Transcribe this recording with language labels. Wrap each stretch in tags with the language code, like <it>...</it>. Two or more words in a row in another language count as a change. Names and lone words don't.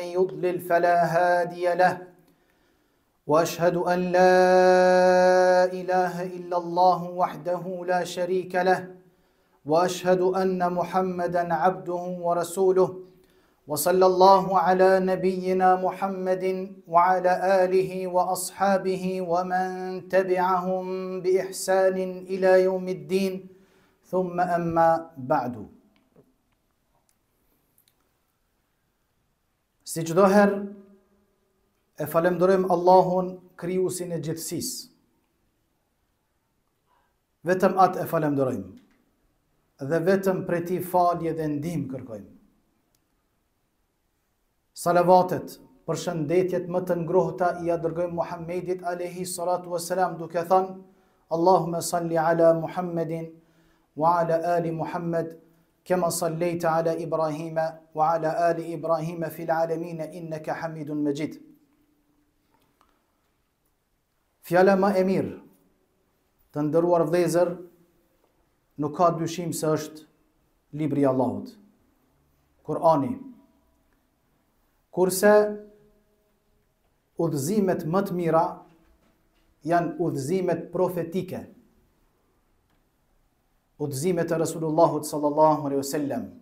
<ar>يضلل فلا هادي له وأشهد أن لا إله إلا الله وحده لا شريك له وأشهد أن محمدا عبده ورسوله وصلى الله على نبينا محمد وعلى آله وأصحابه ومن تبعهم بإحسان إلى يوم الدين ثم أما بعد.</ar> <sq>Si çdo herë e falenderojmë Allahun, krijuesin e gjithësisë. Vetëm atë e falenderojmë dhe vetëm prej tij falje dhe ndihmë kërkojmë. Salavatet, përshëndetjet më të ngrohta i dërgojmë Muhammedit</sq> <ar>عليه الصلاة والسلام</ar> <sq>duke thënë</sq> <ar>اللهم صل على محمد وعلى آل محمد كما صليت على إبراهيم وعلى آل إبراهيم في العالمين إنك حميد مجيد.</ar> <sq>Fjala më e mirë, të nderuar vëllezër, nuk ka dyshim se është libri i Allahut, Kurani. Kurse udhëzimet më të mira janë udhëzimet profetike, udhëzimet e Rasulullahut</sq> <ar>صلى الله عليه وسلم.</ar>